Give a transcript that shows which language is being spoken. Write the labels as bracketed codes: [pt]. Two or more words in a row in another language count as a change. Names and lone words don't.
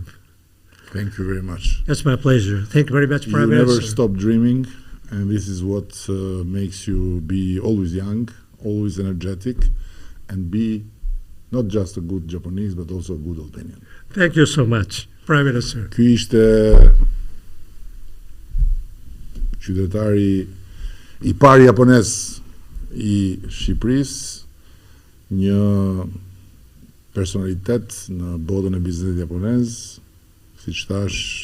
[en] Thank you very much. That's my pleasure. Thank you very much, Prime Minister. You never stop dreaming, and this is what makes you be always young, always energetic, and be not just a good Japanese, but also a good Albanian. Thank you so much, Prime Minister. [sq] Ky ishte qytetari I parë japonez I Shqipërisë, një personalitet në botën e biznesit japonez, siç thash,